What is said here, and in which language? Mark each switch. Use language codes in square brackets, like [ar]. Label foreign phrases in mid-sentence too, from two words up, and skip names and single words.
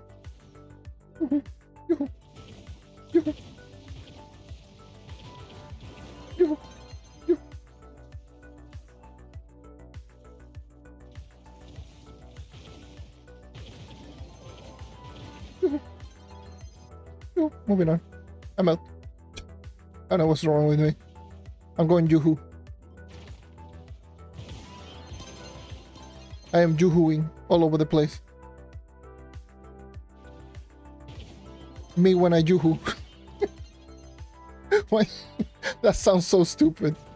[en] Yoo-hoo, yoo-hoo, yoo-hoo, yoo-hoo, yoo-hoo. Yoo-hoo. Yoo-hoo. Moving on. I'm out. I don't know what's wrong with me. I'm going yoo-hoo. I am joo-hooing all over the place. Me when I joo-hoo. Why? That sounds so stupid.